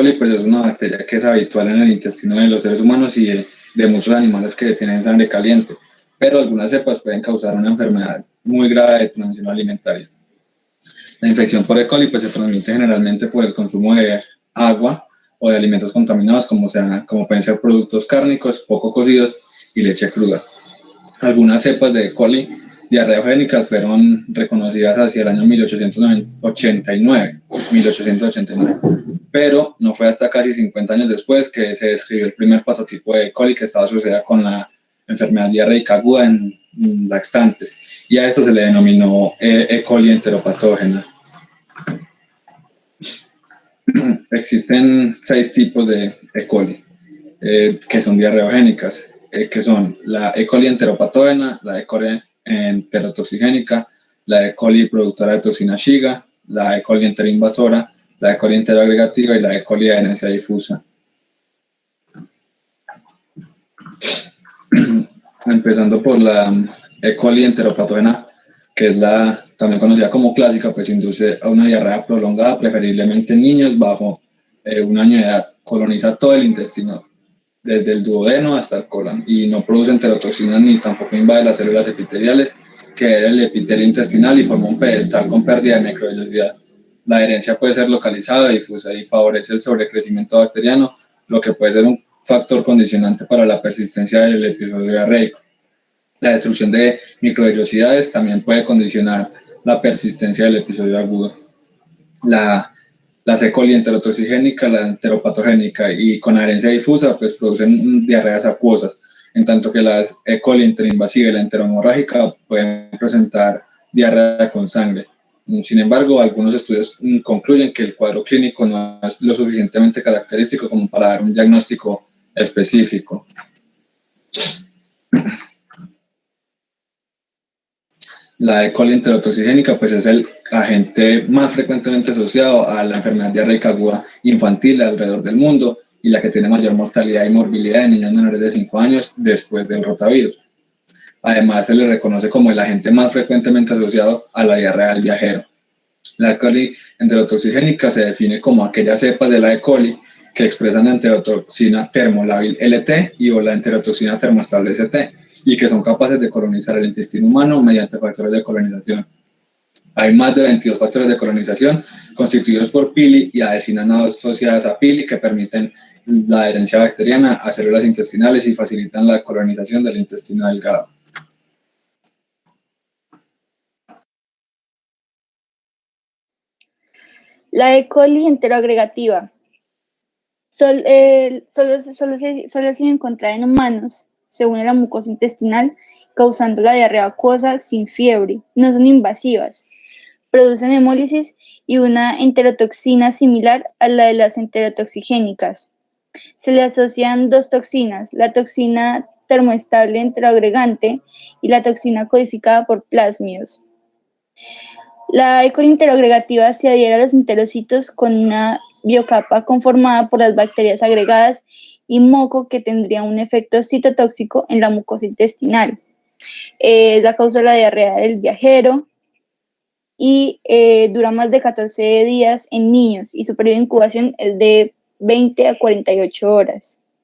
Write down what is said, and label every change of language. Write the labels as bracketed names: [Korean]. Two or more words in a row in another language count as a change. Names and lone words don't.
[Spanish] coli pues, es una bacteria que es habitual en el intestino de los seres humanos y de muchos animales que tienen sangre caliente, pero algunas cepas pueden causar una enfermedad muy grave de transmisión alimentaria. La infección por E. coli pues, se transmite generalmente por el consumo de agua o de alimentos contaminados, como pueden ser productos cárnicos, poco cocidos y leche cruda. Algunas cepas de E. coli diarreogénicas fueron reconocidas hacia el año 1889, pero no fue hasta casi 50 años después que se describió el primer prototipo de E. coli que estaba asociada con la enfermedad diarreica aguda en lactantes, y a esto se le denominó E. coli enteropatógena. Existen 6 tipos de E. coli que son diarreogénicas, que son la E. coli enteropatógena, la E. coli enterotoxigénica, la E. coli productora de toxina Shiga, la E. coli enteroinvasora, la E. coli enteroagregativa y la E. coli de herencia difusa. Empezando por la E. coli enteropatógena, que es la también conocida como clásica, pues induce a una diarrea prolongada, preferiblemente en niños bajo 1 año de edad. Coloniza todo el intestino, desde el duodeno hasta el colon, y no produce enterotoxinas ni tampoco invade las células epiteliales, que adhiere el epitelio intestinal y forma un pedestal con pérdida de microvellosidad. La adherencia puede ser localizada, difusa y favorece el sobrecrecimiento bacteriano, lo que puede ser un factor condicionante para la persistencia del episodio diarreico. La destrucción de microvellosidades también puede condicionar la persistencia del episodio agudo. La E. coli enterotoxigénica, la enteropatogénica y con adherencia difusa, pues producen diarreas acuosas, en tanto que las E. coli interinvasiva y la enterohemorrágica pueden presentar diarrea con sangre. Sin embargo, algunos estudios concluyen que el cuadro clínico no es lo suficientemente característico como para dar un diagnóstico específico. La E. coli enterotoxigénica pues es el agente más frecuentemente asociado a la enfermedad diarreica aguda infantil alrededor del mundo y la que tiene mayor mortalidad y morbilidad en niños menores de 5 años después del rotavirus. Además, se le reconoce como el agente más frecuentemente asociado a la diarrea del viajero. La E. coli enterotoxigénica se define como aquellas cepas de la E. coli que expresan la enterotoxina termolábil LT y o la enterotoxina termoestable ST, y que son capaces de colonizar el intestino humano mediante factores de colonización. Hay más de 22 factores de colonización constituidos por pili y adhesinas no asociadas a pili que permiten la adherencia bacteriana a células intestinales y facilitan la colonización del intestino delgado. La E. coli enteroagregativa Solo ha sido encontrada en humanos, según la mucosa intestinal, causando la diarrea acuosa sin fiebre. No son invasivas. Producen hemólisis y una enterotoxina similar a la de las enterotoxigénicas. Se le asocian dos toxinas, la toxina termoestable enteroagregante y la toxina codificada por plásmidos. La E. coli enteroagregativa se adhiere a los enterocitos con una biocapa conformada por las bacterias agregadas y moco que tendría un efecto citotóxico en la mucosa intestinal. Es la causa de la diarrea del viajero y dura más de 14 días en niños y su periodo de incubación es de 20 a 48 horas.